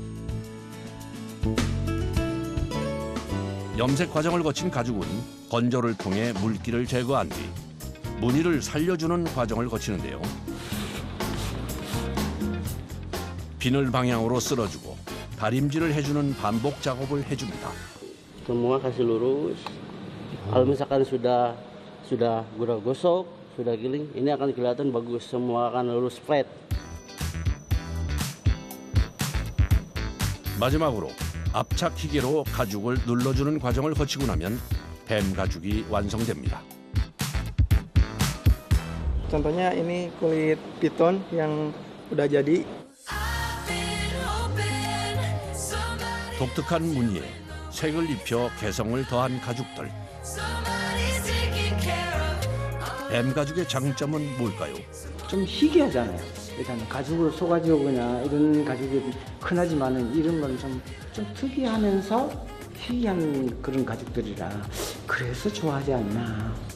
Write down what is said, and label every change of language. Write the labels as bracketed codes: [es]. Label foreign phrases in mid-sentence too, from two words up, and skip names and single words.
[ko] 염색 과정을 거친 가죽은 건조를 통해 물기를 제거한 뒤 무늬를 살려주는 과정을 거치는데요. 비늘 방향으로 쓸어주고 다림질을 해주는 반복 작업을 해줍니다. [id] Semua kasih lurus. Kalau misalkan sudah gosok, sudah giling, ini akan kelihatan bagus. Semua akan lurus flat. [ko] 마지막으로 압착 기계로 가죽을 눌러주는 과정을 거치고 나면 뱀 가죽이 완성됩니다. [id] Contohnya ini kulit piton yang udah jadi. [ko] 독특한 무늬에 색을 입혀 개성을 더한 가죽들. 뱀 가죽의 장점은 뭘까요? 좀 희귀하잖아요. 일단 가죽으로 소가죽이나 이런 가죽이 흔하지만은 이런 건 좀 특이하면서 희귀한 그런 가죽들이라 그래서 좋아하지 않나.